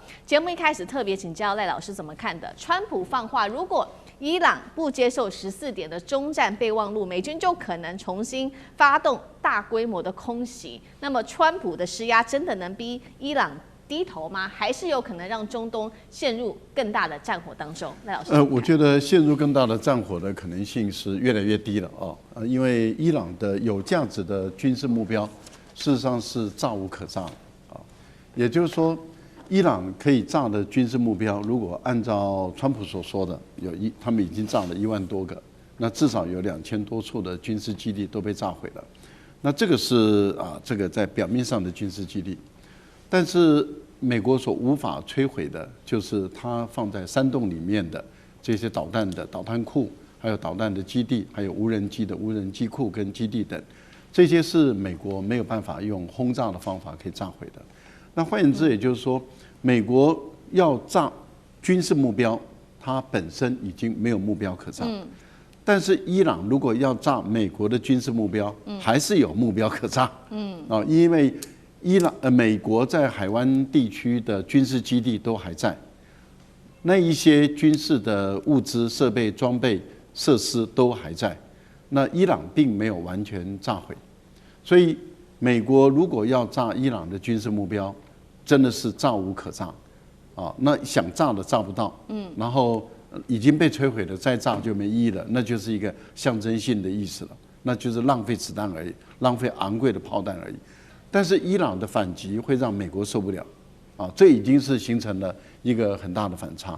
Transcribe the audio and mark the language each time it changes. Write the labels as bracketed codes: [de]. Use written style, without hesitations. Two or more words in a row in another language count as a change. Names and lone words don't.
[zh] 節目一開始特別請教賴老師怎麼看的？川普放話，如果伊朗不接受14點的終戰備忘錄，美軍就可能重新發動大規模的空襲。那麼，川普的施壓真的能逼伊朗低頭嗎？還是有可能讓中東陷入更大的戰火當中？賴老師，我覺得陷入更大的戰火的可能性是越來越低了啊，因為伊朗的有價值的軍事目標，事實上是炸無可炸啊，也就是說。伊朗可以炸的軍事目標，如果按照川普所說的，他們已經炸了1萬多個，那至少有2000多處的軍事基地都被炸毀了。那這個是這個在表面上的軍事基地，但是美國所無法摧毀的，就是它放在山洞裡面的這些導彈的導彈庫，還有導彈的基地，還有無人機的無人機庫跟基地等，這些是美國沒有辦法用轟炸的方法可以炸毀的。那換言之，也就是說，美國要炸軍事目標，它本身已經沒有目標可炸。但是伊朗如果要炸美國的軍事目標，還是有目標可炸。因為美國在海灣地區的軍事基地都還在， 那一些軍事的物資、設備、裝備、設施都還在，那伊朗並沒有完全炸毀，所以美國如果要炸伊朗的軍事目標，真的是炸無可炸，啊，那想炸的炸不到，然後已經被摧毀了，再炸就沒意義了，那就是一個象徵性的意思了，那就是浪費子彈而已，浪費昂貴的炮彈而已。但是伊朗的反擊會讓美國受不了，啊，這已經是形成了一個很大的反差。